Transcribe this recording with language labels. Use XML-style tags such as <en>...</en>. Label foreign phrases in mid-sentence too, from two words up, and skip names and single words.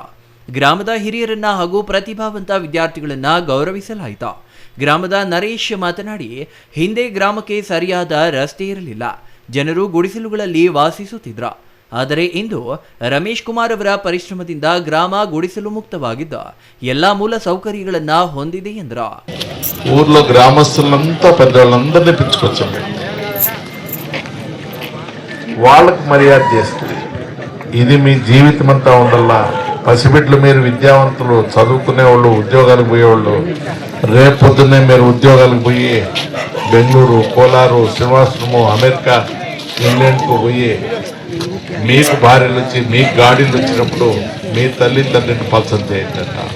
<kn>ಗ್ರಾಮದ ಹಿರಿಯರನ್ನ ಹಾಗೂ ಪ್ರತಿಭಾವಂತ ವಿದ್ಯಾರ್ಥಿಗಳನ್ನ ಗೌರವಿಸಲಾಯಿತು. ಗ್ರಾಮದ ನರೇಶ್ ಮಾತನಾಡಿ, ಹಿಂದೆ ಗ್ರಾಮಕ್ಕೆ ಸರಿಯಾದ ರಸ್ತೆ ಇರಲಿಲ್ಲ, ಜನರು ಗುಡಿಸಲುಗಳಲ್ಲಿ ವಾಸಿಸುತ್ತಿದ್ರು. ಆದರೆ ಇಂದು ರಮೇಶ್ ಕುಮಾರ್ ಅವರ ಪರಿಶ್ರಮದಿಂದ ಗ್ರಾಮ ಗುಡಿಸಲು ಮುಕ್ತವಾಗಿದ್ದು ಎಲ್ಲಾ మూల సౌకర్యాలನ್ನ ಹೊಂದಿದೆ ಎಂದರು.</kn> <te>ఊర్లో గ్రామస్తులంతా పెద్దవాళ్ళందరినీ పిలుచుకొచ్చాం. వాళ్ళకి మర్యాద చేస్తుంది. ఇది మీ జీవితం అంతా ఉండాలా. పసిబిడ్డలు మీరు విద్యావంతులు, చదువుకునే వాళ్ళు, ఉద్యోగాలకు పోయేవాళ్ళు, రేపు పొద్దున్నే మీరు ఉద్యోగాలకు పోయి బెంగళూరు, కోలారు, శ్రీనివాసపురము, అమెరికా, ఇంగ్లాండ్కు పోయి మీకు భార్యలు వచ్చి మీకు గాడీలు వచ్చినప్పుడు మీ తల్లిదండ్రిని పలసం చేయండి.</te>